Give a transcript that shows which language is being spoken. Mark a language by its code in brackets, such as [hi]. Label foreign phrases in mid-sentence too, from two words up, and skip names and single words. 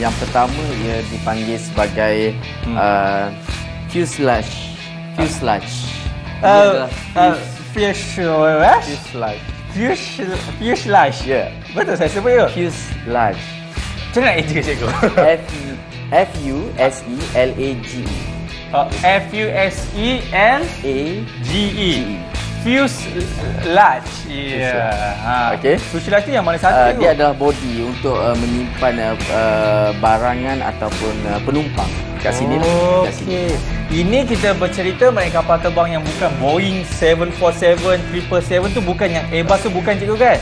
[ms] Yang pertama ia dipanggil sebagai fuselage. Ia adalah Fuselage. Ya. Betul saya sebut ya? Fuselage. Macam mana itu cikgu? F-U-S-E-L-A-G-E. F-U-S-E-L-G-E. Fuselage. Ya. Okey. Fuselage tu yang mana satu cikgu? Dia adalah body untuk menyimpan barangan ataupun penumpang. Kat sini lah. Kat sini. Ini kita bercerita mengenai kapal terbang yang bukan Boeing 747, 777 tu bukan, yang Airbus tu bukan cikgu kan?